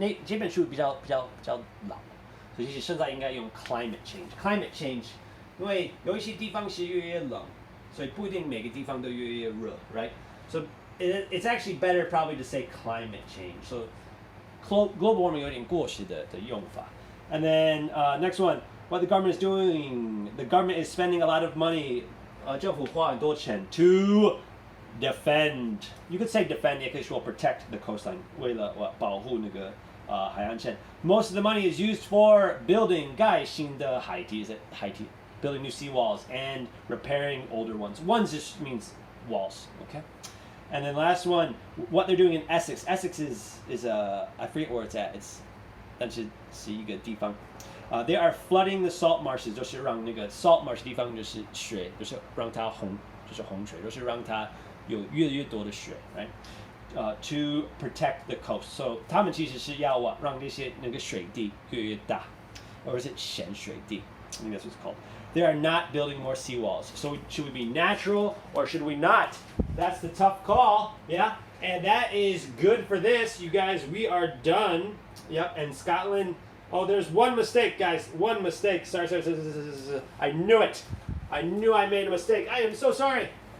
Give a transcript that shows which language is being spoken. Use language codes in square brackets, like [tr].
[zh] 这本书比较老，所以其实现在应该用 climate change. Climate change， 因为有一些地方是越来越冷，所以不一定每个地方都越来越热 ，right? [en] So it's actually better probably to say climate change. So global warming [zh] 有点过时的用法。 [en] And then next one, what the government is doing? The government is spending a lot of money. [zh] 政府花很多钱 [en] to defend. You could say defend, [zh] 也可以说 [en] protect the coastline. [zh] 为了保护那个海岸线。 [en] Most of the money is used for building [zh] 盖新的海堤 [en] building new seawalls and repairing older ones. Ones just means walls, okay? And then last one, what they're doing in Essex. Essex is I forget where it's at. [zh] 但是是一个地方。 [en] They are flooding the salt marshes. [zh] 就是让那个 salt marsh 地方就是水，就是让它就是洪水，就是让它有越来越多的水 right? [en] To protect the coast. [zh] So 他们其实是要让那个水地越来越大， [en] or is it [zh] 咸水地? [en] I think that's what it's called. They are not building more seawalls. So should we be natural or should we not? That's the tough call, yeah? And that is good for this. You guys, we are done. Yep, and Scotland, oh, there's one mistake, guys. One mistake. Sorry. I knew it. I knew I made a mistake. I am so sorry.